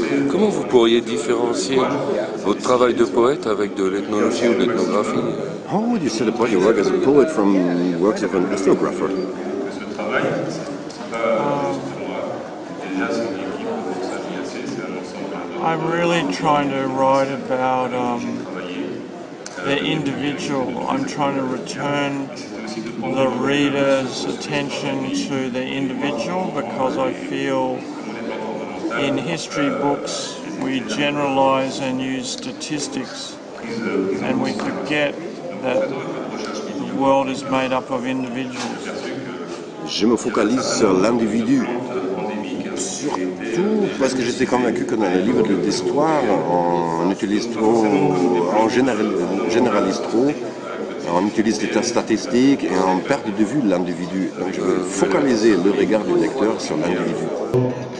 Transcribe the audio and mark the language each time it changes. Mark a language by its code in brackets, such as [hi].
[fr] Comment vous pourriez différencier votre travail de poète avec de l'ethnologie ou de l'ethnographie? [en] How would you set apart your work as a poet from works of an ethnographer? I'm really trying to write about the individual. I'm trying to return the reader's attention to the individual, because I feel in history books we generalize and use statistics, and we forget that the world is made up of individuals. [fr] Je me focalise sur l'individu, surtout parce que j'étais convaincu que dans les livres d'histoire, on utilise trop, on généralise trop. On utilise des statistiques et on perd de vue l'individu. Donc je veux focaliser le regard du lecteur sur l'individu.